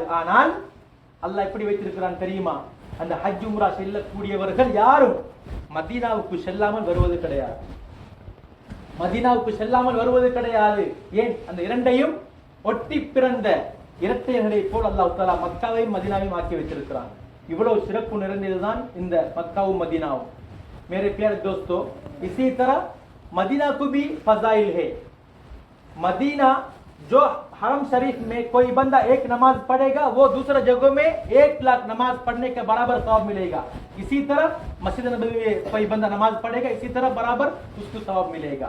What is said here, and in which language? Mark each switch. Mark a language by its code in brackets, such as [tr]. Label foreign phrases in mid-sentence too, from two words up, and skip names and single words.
[ta] ஆனால் அல்லாஹ் எப்படி வைத்திருக்கிறான் தெரியுமா? அந்த ஹஜ் உம்ரா செல்லக்கூடியவர்கள் யாரும் மதீனாவுக்கு செல்லாமல் வருவது கிடையாது, மதீனாவுக்கு செல்லாமல் வருவது கிடையாது. ஏன்? அந்த இரண்டையும் ஒட்டி பிறந்த இரட்டையர்களை போல் அல்லாஹ் தஆலா மக்காவையும் மதீனாவையும் ஆக்கி வைத்திருக்கிறான். இவ்வளவு சிறப்பு நிறைந்ததுதான் இந்த மக்காவும் மதீனாவும். [hi] मेरे प्यारे दोस्तों, इसी तरह मदीना को भी फजाइल है. मदीना जो हरम शरीफ में कोई बंदा एक नमाज पढ़ेगा वो दूसरा जगहों में 1,00,000 नमाज पढ़ने के बराबर सवाब मिलेगा. इसी तरह मस्जिद नबवी में कोई बंदा नमाज पढ़ेगा, इसी तरह बराबर उसको सवाब मिलेगा.